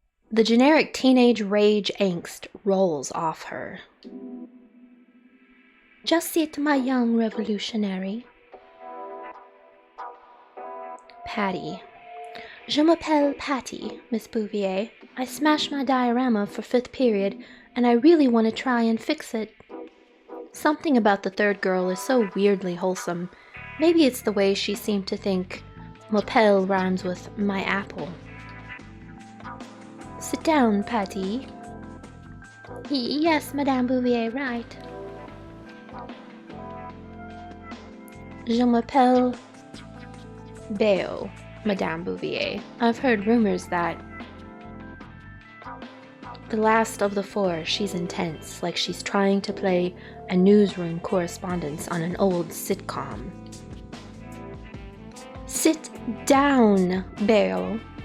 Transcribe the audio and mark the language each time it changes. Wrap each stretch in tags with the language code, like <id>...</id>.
<en>The generic teenage rage angst rolls off her. Just sit, my young revolutionary. Patty.</en> <fr>Je m'appelle Patty, Miss Bouvier.</fr> <en>I smashed my diorama for 5th period, and I really want to try and fix it. Something about the third girl is so weirdly wholesome. Maybe it's the way she seemed to think m'appelle rhymes with my apple. Sit down, Patty. Yes, Madame Bouvier, right.</en> <fr>Je m'appelle Béo, Madame Bouvier.</fr> <en>I've heard rumors that the last of the four, she's intense, like she's trying to play a newsroom correspondent on an old sitcom. Sit down, Béo.</en>